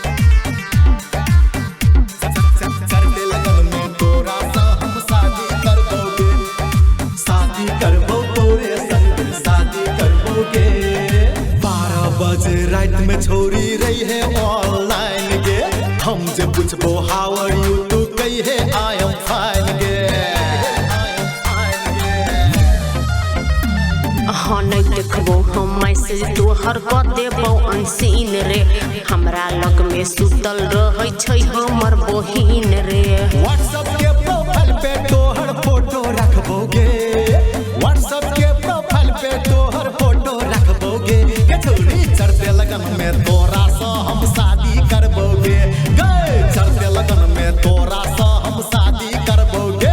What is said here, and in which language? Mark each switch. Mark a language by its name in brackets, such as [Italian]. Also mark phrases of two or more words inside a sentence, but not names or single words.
[Maithili] चढ़ते लगन में तोरा सा हम शादी करबोगे शादी करबो तोरे संग शादी करबोगे 12 बजे रात में छोरी रही है ऑनलाइन गे हम जे पूछबो [English] how are you [Maithili] तू कही है [English] I am fine [Maithili] गे हाँ नहीं देखबो हम मैसेज तोहर कऽ देबो अनसीन रे हमरा लग में सुतल रहै छै हमर बहिन रे व्हाट्सएप के प्रोफाइल पे तोहर फोटो रखबोगे व्हाट्सएप के प्रोफाइल पे तोहर फोटो रखबोगे के छोरी चढ़ते लगन में तोरा सा हम शादी करबोगे गए चढ़ते लगन में तोरा सा हम शादी करबोगे